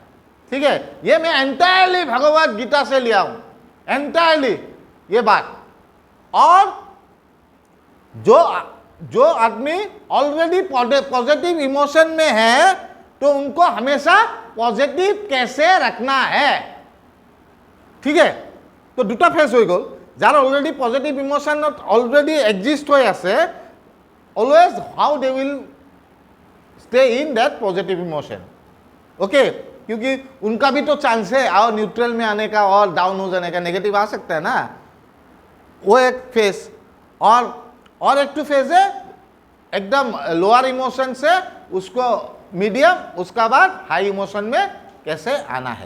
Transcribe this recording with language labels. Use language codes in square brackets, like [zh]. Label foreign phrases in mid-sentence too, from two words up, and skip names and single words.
[hi] ठीक है, ये मैं एंटायरली भगवत गीता से लिया हूं, एंटायरली ये बात। और जो आदमी ऑलरेडी पॉजिटिव इमोशन में है तो उनको हमेशा पॉजिटिव कैसे रखना है। ठीक है, तो [as] 2টা ফেজ হৈ গ'ল। যাৰ অলৰেডি পজিটিভ ইমোশনত অলৰেডি এক্সিষ্ট হৈ আছে, [en] always how they will stay in that positive emotion. [hi] ओके, क्योंकि उनका भी तो चांस है और न्यूट्रल में आने का और डाउन हो जाने का, नेगेटिव आ सकता है ना, वो एक फेज। और एक 2 फेज है एकदम लोअर इमोशन से उसको मीडियम, उसका बाद हाई इमोशन में कैसे आना है।